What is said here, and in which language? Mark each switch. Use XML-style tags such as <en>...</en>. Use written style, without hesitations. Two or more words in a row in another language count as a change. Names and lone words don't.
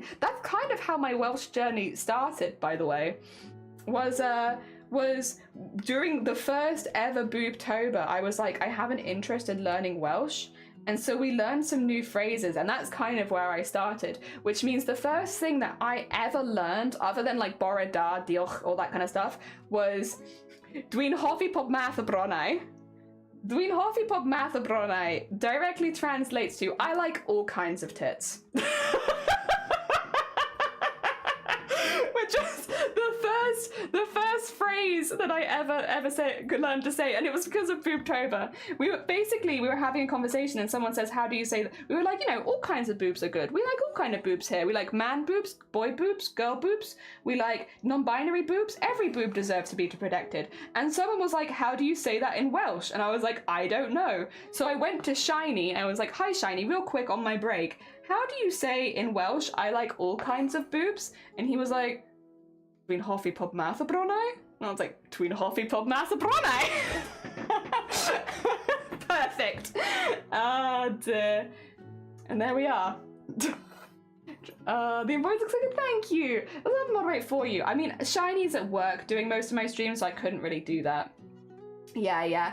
<en>That's kind of how my Welsh journey started, by the way. Was during the first ever Boobtober, I was like, I have an interest in learning Welsh. And so we learned some new phrases, and that's kind of where I started, which means the first thing that I ever learned, other than like</en> <cy>bore da, diolch,</cy> <en>all that kind of stuff, was</en> <cy>Dwi'n hoffi pob math o bronau. Dwi'n hoffi pob math o bronau</cy> <en>directly translates to I like all kinds of tits. Which is the first phrase phrase that I ever could learn to say, and it was because of Boobtober. We were having a conversation, and someone says, "How do you say that?" We were like, you know, all kinds of boobs are good. We like all kind of boobs here. We like man boobs, boy boobs, girl boobs. We like non-binary boobs. Every boob deserves to be protected. And someone was like, "How do you say that in Welsh?" And I was like, "I don't know." So I went to Shiny and I was like, "Hi Shiny, real quick on my break. How do you say in Welsh, I like all kinds of boobs?" And he was like,</en> <cy>"Dwi'n hoffi pob math o bronnau?"</cy> <en>And I was like,</en> <cy>"Dwi'n hoffi pob math o bronnau?"</cy> <en>Perfect. Oh dear. And there we are. The invoice looks like a thank you. I'll have to moderate for you. I mean, Shiny's at work doing most of my streams, so I couldn't really do that. Yeah.</en>